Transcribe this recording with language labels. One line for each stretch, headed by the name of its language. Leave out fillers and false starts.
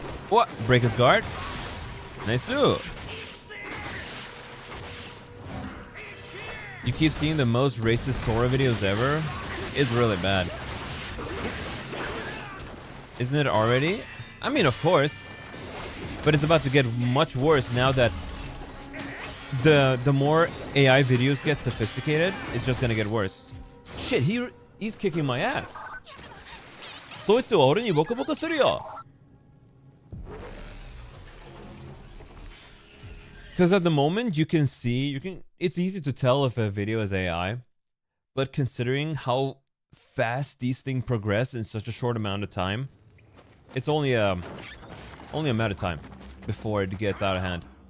English: What? Break his guard? Nice. You keep seeing the most racist Sora videos ever? It's really bad. Isn't it already? I mean, of course. But it's about to get much worse now that the more AI videos get sophisticated, it's just gonna get worse. Shit, he's kicking my ass.
Japanese: そいつは俺にボコボコするよ.
English: Because at the moment it's easy to tell if a video is AI, but considering how fast these things progress in such a short amount of time, it's only a matter of time before it gets out of hand.